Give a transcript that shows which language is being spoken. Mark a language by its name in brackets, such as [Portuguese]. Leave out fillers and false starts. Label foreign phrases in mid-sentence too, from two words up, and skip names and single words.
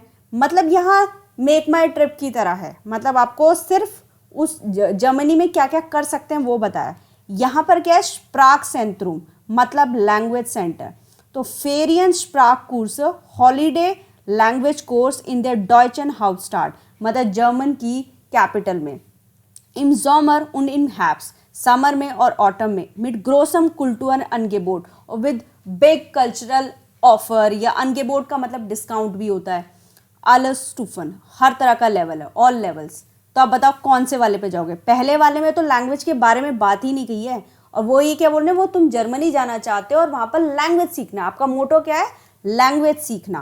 [Hindi] मतलब यहाँ मेक माई ट्रिप की तरह है, मतलब आपको सिर्फ उस जर्मनी में क्या क्या कर सकते हैं वो बताया। यहाँ पर क्या है, [German] Sprach Zentrum [Hindi] मतलब [English] language center. [German] तो Ferien Sprach Kurs, [English] holiday language course [German] in der deutschen Hauptstadt, [Hindi] मतलब जर्मन की कैपिटल में, [German] im Sommer und im Herbst, [Hindi] समर में और ऑटम में, [German] mit großem Kulturangebot [Hindi] और [English] with big cultural offer, [Hindi] या अनगेबोट का मतलब डिस्काउंट भी होता है, [German] alles Stufen, [Hindi] हर तरह का लेवल है, [English] all levels. [Hindi] तो आप बताओ कौन से वाले पे जाओगे? पहले वाले में तो लैंग्वेज के बारे में बात ही नहीं की है, और वो ये क्या बोल रहे हैं, वो तुम जर्मनी जाना चाहते हो और वहां पर लैंग्वेज सीखना, आपका मोटो क्या है, लैंग्वेज सीखना।